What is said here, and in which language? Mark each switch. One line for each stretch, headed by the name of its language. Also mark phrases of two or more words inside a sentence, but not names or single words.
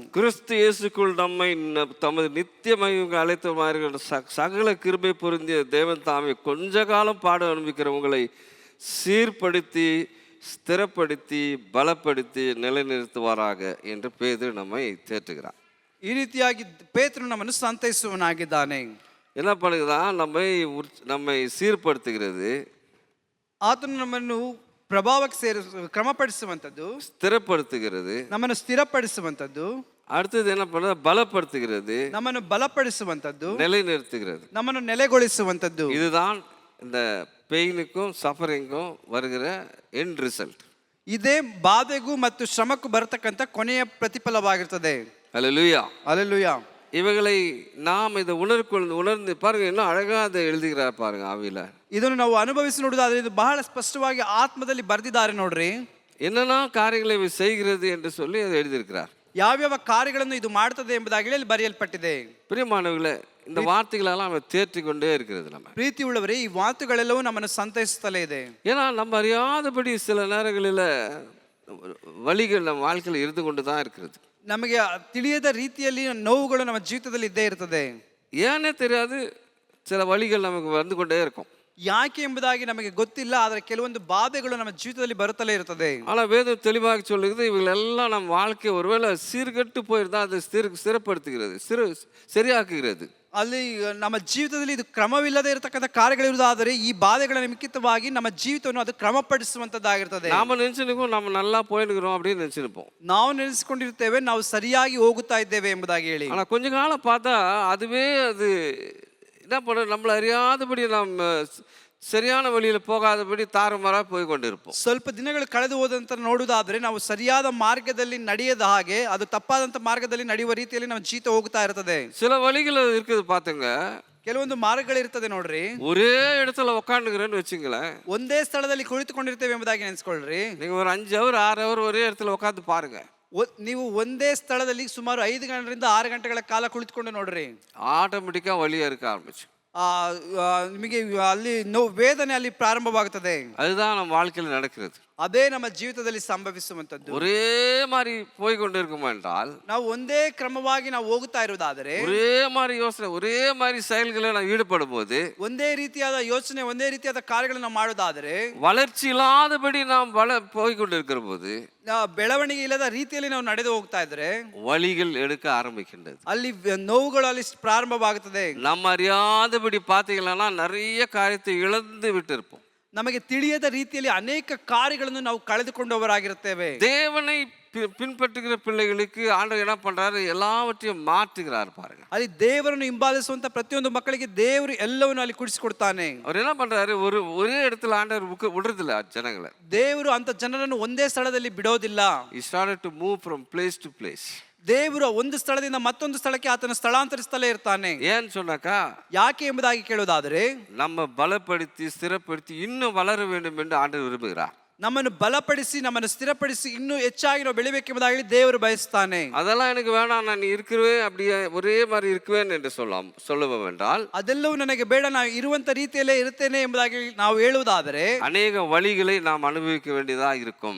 Tamil: கிறிஸ்து இயேசுக்குள் நம்மை தமது நித்திய மகிமைக்கு அழைத்தவர்கள் சகல கிருபை பொருந்திய தேவன் தாமே கொஞ்ச காலம் பாடு அனுபவிக்கிற உங்களை சீர்படுத்தி ஸ்திரப்படுத்தி பலப்படுத்தி நிலைநிறுத்துவாராக என்று பேதுரு நம்மை தேற்றுகிறார்.
Kannada: ಈ ರೀತಿಯಾಗಿ ಪೇತ್ರನು ನಮ್ಮನ್ನು ಸಂತೈಸುವನಾಗಿದ್ದಾನೆ.
Tamil: என்ன பண்ணுகிறான்? நம்மை சீர்படுத்துகிறது,
Kannada: ಆತನು ನಮ್ಮನ್ನು ಪ್ರಭಾವಕ್ಕೆ ಕ್ರಮಪಡಿಸುವಂಥದ್ದು,
Tamil: ஸ்திரப்படுத்துகிறது.
Kannada: ನಮ್ಮನ್ನು ಸ್ಥಿರಪಡಿಸುವಂಥದ್ದು,
Tamil: அடுத்தது என்ன பண்ண? பலப்படுத்துகிறது,
Kannada: ನಮ್ಮನ್ನು ಬಲಪಡಿಸುವಂಥದ್ದು,
Tamil: நிலைநிறுத்துகிறது.
Kannada: ನಮ್ಮನ್ನು ನೆಲೆಗೊಳಿಸುವಂಥದ್ದು.
Tamil: இதுதான் இந்த பெயினுக்கும் சஃபரிங்கும் வருகிற
English: end result.
Kannada: ಇದೇ ಬಾಧೆಗೂ ಮತ್ತು ಶ್ರಮಕ್ಕೂ ಬರತಕ್ಕಂಥ ಕೊನೆಯ ಪ್ರತಿಫಲವಾಗಿರ್ತದೆ.
Tamil: அல்லேலூயா. அல்லேಲೂಯಾ. இவைகளை நாம் இதை உணர்ந்து பாருங்க, இன்னும் அழகா அதை எழுதுகிறார் பாருங்க ஆவியில.
Kannada: ಇದನ್ನು ನಾವು ಅನುಭವಿಸಿ ನೋಡುವುದಾದ್ರೆ ಇದು ಬಹಳ ಸ್ಪಷ್ಟವಾಗಿ ಆತ್ಮದಲ್ಲಿ ಬರೆದಿದ್ದಾರೆ ನೋಡ್ರಿ.
Tamil: என்னென்ன காரியங்களை இவை செய்கிறது என்று சொல்லி அதை எழுதியிருக்கிறார்.
Kannada: ಯಾವ್ಯಾವ ಕಾರ್ಯಗಳನ್ನು ಇದು ಮಾಡ್ತದೆ ಎಂಬುದಾಗಿ ಇಲ್ಲಿ ಬರೆಯಲ್ಪಟ್ಟಿದೆ.
Tamil: பிரியமானவர்களே, இந்த வார்த்தைகளெல்லாம் நம்ம தேற்றிக்கொண்டே இருக்கிறது. நம்ம
Kannada: ಪ್ರೀತಿ ಉಳ್ಳವರೇ, ಈ ಮಾತುಗಳೆಲ್ಲವೂ ನಮ್ಮನ್ನು ಸಂತೈಸುತ್ತಲೇ ಇದೆ.
Tamil: ஏன்னா நம்ம அறியாதபடி சில நேரங்களில் வலிகள் நம்ம வாழ்க்கையில் இருந்து கொண்டு தான் இருக்கிறது.
Kannada: ನಮಗೆ ತಿಳಿಯದ ರೀತಿಯಲ್ಲಿ ನೋವುಗಳು ನಮ್ಮ ಜೀವಿತದಲ್ಲಿ ಇದ್ದೇ ಇರ್ತದೆ.
Tamil: ஏன்னே தெரியாது, சில வலிகள் நமக்கு வந்து கொண்டே இருக்கும்.
Kannada: ಯಾಕೆ ಎಂಬುದಾಗಿ ನಮಗೆ ಗೊತ್ತಿಲ್ಲ, ಆದರೆ ಕೆಲವೊಂದು ಬಾಧೆಗಳು ನಮ್ಮ ಜೀವಿತದಲ್ಲಿ ಬರುತ್ತಲೇ ಇರ್ತದೆ.
Tamil: ஆனால் வேதம் தெளிவாக சொல்லுகிறது, இவைகளெல்லாம் நம்ம வாழ்க்கை ஒருவேளை சீர்கெட்டு போயிருந்தா அதை ஸ்திரப்படுத்துகிறது, சரியாக்குகிறது.
Kannada: ಅಲ್ಲಿ ನಮ್ಮ ಜೀವಿತದಲ್ಲಿ ಇದು ಕ್ರಮವಿಲ್ಲದೆ ಇರತಕ್ಕಂಥ ಕಾರ್ಯಗಳಿರುವುದಾದರೆ ಈ ಬಾಧೆಗಳ ನಿಮಿತ್ತವಾಗಿ ನಮ್ಮ ಜೀವಿತವನ್ನು ಅದು ಕ್ರಮಪಡಿಸುವಂತದ್ದಾಗಿರ್ತದೆ.
Tamil: நாம நினைச்சிருக்கோம் நம்ம நல்லா போயிடுகிறோம் அப்படின்னு நினைச்சிருப்போம்.
Kannada: ನಾವು ನೆನೆಸಿಕೊಂಡಿರ್ತೇವೆ ನಾವು ಸರಿಯಾಗಿ ಹೋಗುತ್ತಾ ಇದ್ದೇವೆ ಎಂಬುದಾಗಿ ಹೇಳಿ.
Tamil: ஆனா கொஞ்ச காலம் பார்த்தா அது என்ன பண்ண, நம்மள அறியாதபடி நம்ம சரியான வழியில் போகாதபடி தாறுமாறாக போய் கொண்டிருப்போம்.
Kannada: ಸ್ವಲ್ಪ ದಿನಗಳು ಕಳೆದು ಹೋದಂತ ನೋಡುವುದಾದ್ರೆ ನಾವು ಸರಿಯಾದ ಮಾರ್ಗದಲ್ಲಿ ನಡೆಯದ ಹಾಗೆ ಅದು ತಪ್ಪಾದಂತ ಮಾರ್ಗದಲ್ಲಿ ನಡೆಯುವ ರೀತಿಯಲ್ಲಿ ನಮ್ಮ ಜೀವಿತ ಹೋಗ್ತಾ ಇರ್ತದೆ.
Tamil: சில வழிகள் இருக்குது பாத்துங்க,
Kannada: ಕೆಲವೊಂದು ಮಾರ್ಗಗಳಿರ್ತದೆ ನೋಡ್ರಿ.
Tamil: ஒரே இடத்துல உட்காந்துக்கிறேன்னு வச்சுங்களேன்,
Kannada: ಒಂದೇ ಸ್ಥಳದಲ್ಲಿ ಕುಳಿತುಕೊಂಡಿರ್ತೇವೆ ಎಂಬುದಾಗಿ ನೆನೆಸ್ಕೊಳ್ರಿ.
Tamil: நீங்க ஒரு 5 hour 6 hour ஒரೇ இடத்துல உட்காந்து பாருங்க.
Kannada: ನೀವು ಒಂದೇ ಸ್ಥಳದಲ್ಲಿ ಸುಮಾರು 5 ಗಂಟೆಯಿಂದ 6 ಗಂಟೆಗಳ ಕಾಲ ಕುಳಿತುಕೊಂಡು ನೋಡ್ರಿ,
Tamil: ஆட்டோமேட்டிக்கா வலியா இருக்க ஆரம்பிச்சு.
Kannada: ನಿಮಗೆ ಅಲ್ಲಿ ವೇದನೆ ಅಲ್ಲಿ ಪ್ರಾರಂಭವಾಗುತ್ತದೆ.
Tamil: அதுதான் நம்ம வாழ்க்கையில் நடக்கிறது.
Kannada: ಅದೇ ನಮ್ಮ ಜೀವಿತದಲ್ಲಿ ಸಂಭವಿಸುವಂತದ್ದು.
Tamil: ஒரே மாதிரி போய் கொண்டு இருக்குமா என்றால்,
Kannada: ನಾವು ಒಂದೇ ಕ್ರಮವಾಗಿ ನಾವು ಹೋಗುತ್ತಾ ಇರುವುದಾದರೆ,
Tamil: ஒரே மாதிரி யோசனை ஒரே மாதிரி செயல்களை ನಾವು ஈடுபடும் போது,
Kannada: ಒಂದೇ ರೀತಿಯಾದ ಯೋಚನೆ ಒಂದೇ ರೀತಿಯಾದ ಕಾರ್ಯಗಳನ್ನು ಮಾಡುವುದಾದರೆ,
Tamil: வளர்ச்சி இல்லாதபடி நாம் போய் கொண்டு இருக்கிற போது,
Kannada: ಬೆಳವಣಿಗೆ ಇಲ್ಲದ ರೀತಿಯಲ್ಲಿ ನಾವು ನಡೆದು ಹೋಗ್ತಾ ಇದ್ರೆ
Tamil: வலிகள் எடுக்க ஆரம்பிக்கின்றது.
Kannada: ಅಲ್ಲಿ ನೋವುಗಳು ಅಲ್ಲಿ ಪ್ರಾರಂಭವಾಗುತ್ತದೆ.
Tamil: நம்ம அறியாதபடி பார்த்தீங்கன்னா நிறைய காரியத்தை இழந்து விட்டு இருப்போம்.
Kannada: ನಮಗೆ ತಿಳಿಯದ ರೀತಿಯಲ್ಲಿ ಅನೇಕ ಕಾರ್ಯಗಳನ್ನು ನಾವು ಕಳೆದುಕೊಂಡವರಾಗಿರುತ್ತೇವೆ.
Tamil: தேவனை பின்பற்றுகிற பிள்ளைகளுக்கு ஆண்டவர் என்ன பண்றாரு? எல்லாவற்றையும் மாற்றுகிறார் பாருங்க.
Kannada: ಅಲ್ಲಿ ದೇವರನ್ನು ಹಿಂಬಾಲಿಸುವಂತ ಪ್ರತಿಯೊಂದು ಮಕ್ಕಳಿಗೆ ದೇವರು ಎಲ್ಲವನ್ನೂ ಅಲ್ಲಿ ಕುಡಿಸಿಕೊಡ್ತಾನೆ.
Tamil: அவர் என்ன பண்றாரு? ஒரೇ இடத்துல ஆண்டவர் விடுறதில்ல ஜனங்களை.
Kannada: ದೇವರು ಅಂತ ಜನರನ್ನು ಒಂದೇ ಸ್ಥಳದಲ್ಲಿ ಬಿಡೋದಿಲ್ಲ.
English: He started to move from place to place.
Kannada: ದೇವರು ಒಂದು ಸ್ಥಳದಿಂದ ಮತ್ತೊಂದು ಸ್ಥಳಕ್ಕೆ ಆತನ ಸ್ಥಳಾಂತರಿಸ್ತಲೇ ಇರ್ತಾನೆ.
Tamil: ஏன்னு சொன்னாக்கா,
Kannada: ಯಾಕೆ ಎಂಬುದಾಗಿ ಕೇಳೋದಾದ್ರೆ,
Tamil: நம்ம பலப்படுத்தி ஸ்திரப்படுத்தி இன்னும் வளர வேண்டும் என்று ஆண்டவர் விரும்புகிறார்.
Kannada: ನಮ್ಮನ್ನು ಬಲಪಡಿಸಿ ನಮ್ಮನ್ನು ಸ್ಥಿರಪಡಿಸಿ ಇನ್ನೂ ಹೆಚ್ಚಾಗಿ ನಾವು ಬೆಳಿಬೇಕೆಂಬುದಾಗಿ ದೇವರು ಬಯಸ್ತಾನೆ.
Tamil: அதெல்லாம் எனக்கு வேணாம், நான் இருக்கிறேன் அப்படியே ஒரே மாதிரி இருக்குவேன் என்று சொல்லுவோம் என்றால்,
Kannada: ಅದೆಲ್ಲವೂ ನನಗೆ ಬೇಡ, ನಾನು ಇರುವಂತ ರೀತಿಯಲ್ಲೇ ಇರುತ್ತೇನೆ ಎಂಬುದಾಗಿ ನಾವು ಹೇಳುವುದಾದರೆ
Tamil: ಅನೇಕ வழிகளை நாம் அனுபவிக்க வேண்டியதா இருக்கும்.